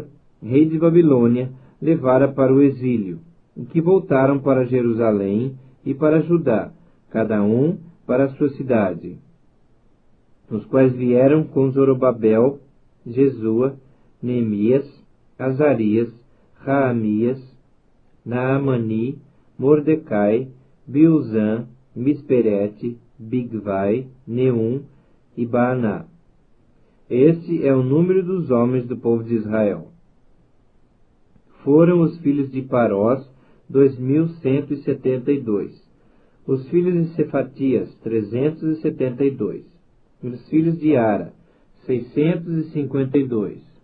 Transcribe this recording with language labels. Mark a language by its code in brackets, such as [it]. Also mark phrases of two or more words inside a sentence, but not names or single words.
[pt] rei de Babilônia, levara para o exílio, e que voltaram para Jerusalém e para Judá, cada um para a sua cidade, os quais vieram com Zorobabel, Jesua, Neemias, Azarias, Raamias, Naamani, Mordecai, Bilzã, Misperete, Bigvai, Neum e Baaná. Este é o número dos homens do povo de Israel. foram os filhos de Parós, 2172. Os filhos de Cefatias, 372. Os filhos de Ara, 652.